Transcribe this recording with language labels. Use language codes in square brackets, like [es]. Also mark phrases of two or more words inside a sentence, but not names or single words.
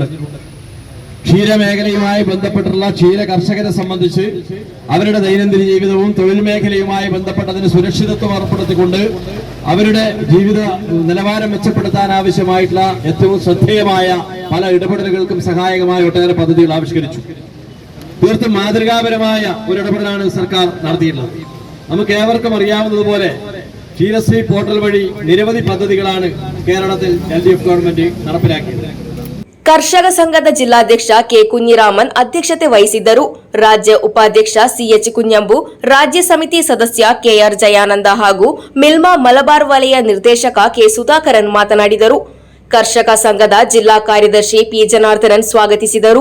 [ml] ക്ഷീരമേഖലയുമായി ബന്ധപ്പെട്ടുള്ള ക്ഷീര കർഷകരെ സംബന്ധിച്ച് അവരുടെ ദൈനംദിന ജീവിതവും തൊഴിൽ മേഖലയുമായി ബന്ധപ്പെട്ടതിന് സുരക്ഷിതത്വം ഏർപ്പെടുത്തിക്കൊണ്ട് അവരുടെ ജീവിത നിലവാരം മെച്ചപ്പെടുത്താൻ ആവശ്യമായിട്ടുള്ള ഏറ്റവും ശ്രദ്ധേയമായ പല ഇടപെടലുകൾക്കും സഹായകമായ ഒട്ടേറെ പദ്ധതികൾ ആവിഷ്കരിച്ചു. തീർത്തും മാതൃകാപരമായ ഒരു ഇടപെടലാണ് സർക്കാർ നടത്തിയിട്ടുള്ളത്. നമുക്ക് ഏവർക്കും അറിയാവുന്നതുപോലെ ക്ഷീരശ്രീ പോർട്ടൽ വഴി നിരവധി പദ്ധതികളാണ് കേരളത്തിൽ LDF ഗവൺമെന്റ് നടപ്പിലാക്കിയത്. [kn] ಕರ್ಷಕ ಸಂಘದ ಜಿಲ್ಲಾಧ್ಯಕ್ಷ ಕೆ ಕುഞ്ഞിರಾಮನ್ ಅಧ್ಯಕ್ಷತೆ ವಹಿಸಿದ್ದರು. ರಾಜ್ಯ ಉಪಾಧ್ಯಕ್ಷ ಸಿಎಚ್ ಕುഞ്ഞಂಬು, ರಾಜ್ಯ ಸಮಿತಿ ಸದಸ್ಯ ಕೆಆರ್ ಜಯಾನಂದ ಹಾಗೂ ಮಿಲ್ಮಾ ಮಲಬಾರ್ ವಲಯ ನಿರ್ದೇಶಕ ಕೆ ಸುಧಾಕರನ್ ಮಾತನಾಡಿದರು. ಕರ್ಷಕ ಸಂಘದ ಜಿಲ್ಲಾ ಕಾರ್ಯದರ್ಶಿ ಪಿ ಜನಾರ್ದನನ್ ಸ್ವಾಗತಿಸಿದರು.